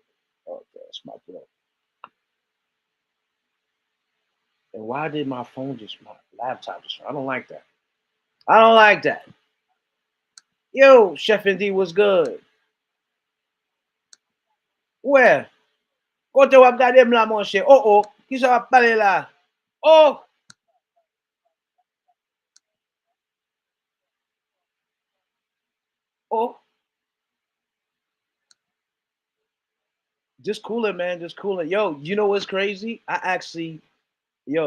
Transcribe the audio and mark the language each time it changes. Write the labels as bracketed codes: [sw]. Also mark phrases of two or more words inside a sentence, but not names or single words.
[en] Oh, that's my blood. And why did my laptop just? I don't like that. I don't like that. Yo, Chef Indy was good. Where? [ht] Kote wap gade m la monshe. Oh oh. Ki sa wap pale la? [en] Oh. Oh. Just cooling, man. Just cooling. Yo, you know what's crazy?